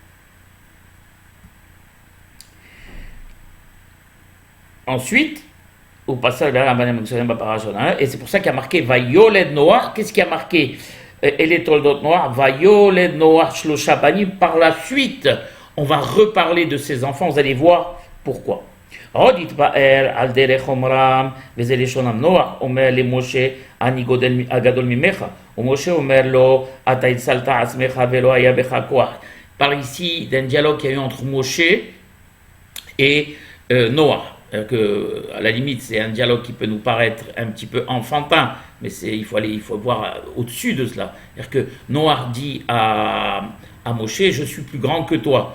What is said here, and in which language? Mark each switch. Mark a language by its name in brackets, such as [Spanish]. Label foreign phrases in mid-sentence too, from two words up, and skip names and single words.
[French] Ensuite, au passage et c'est pour ça qu'il y a marqué [Hebrew] ויולד נח. [French] Qu'est-ce qui a marqué [Hebrew] אלה תולדות נח? ויולד נח שלשה בנים. [French] Par la suite, on va reparler de ses enfants. Vous allez voir pourquoi. [Hebrew] עוד התפאר על דרך אומרם, וזה לשונם נוח, אומר למשה, אני הגדול ממך, ומשה אומר לו, אתה הצלת עצמך ולא היה בך כוח. [French] Par ici d'un dialogue qu'il y a eu entre Moshe et Noah. Que, à la limite, c'est un dialogue qui peut nous paraître un petit peu enfantin, mais il faut voir au-dessus de cela. C'est-à-dire que Noah dit à Moshe, je suis plus grand que toi.